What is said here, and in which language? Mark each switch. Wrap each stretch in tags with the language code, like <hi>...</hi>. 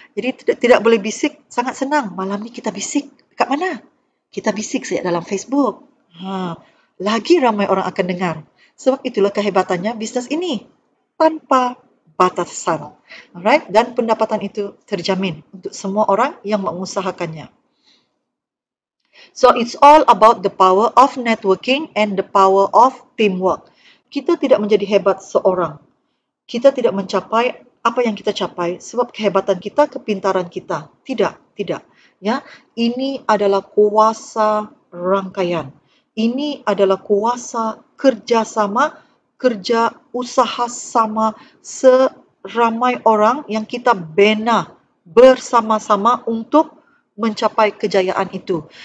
<ms>Jadi tidak boleh bisik, sangat senang. Malam ni kita bisik. Kat mana? Kita bisik saja dalam Facebook. Lagi ramai orang akan dengar. Sebab itulah kehebatannya bisnes ini. Tanpa batasan. Alright? Dan pendapatan itu terjamin untuk semua orang yang mengusahakannya.</ms> <en>So, it's all about the power of networking and the power of teamwork.</en> <ms>Kita tidak menjadi hebat seorang. Kita tidak mencapai apa yang kita capai sebab kehebatan kita, kepintaran kita. Tidak. Ya, ini adalah kuasa rangkaian. Ini adalah kuasa kerjasama, kerja usaha sama seramai orang yang kita bina bersama-sama untuk mencapai kejayaan itu.</ms>